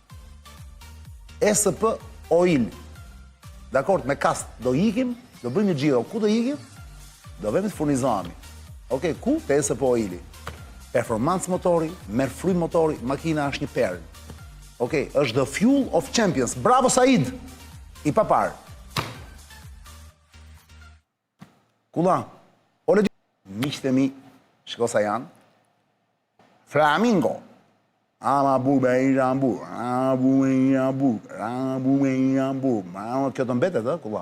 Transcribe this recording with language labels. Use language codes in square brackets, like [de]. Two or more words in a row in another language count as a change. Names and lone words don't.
[sq] SP Oil. Dakor, me kast do ikim, do bëjmë një xhiro. Ku do ikim? Do vëmë të furnizohemi. Okej, ku? Te SP Oil. Performance motori, merr frymë motori, makina është një perl. Okej, është [en] the fuel of champions. [sq] Bravo Said. I papar. Kulla. Ole miqtë e mi, shiko sa janë. Flamingo. Ama bube i rambur, kjo të mbetet, kulla?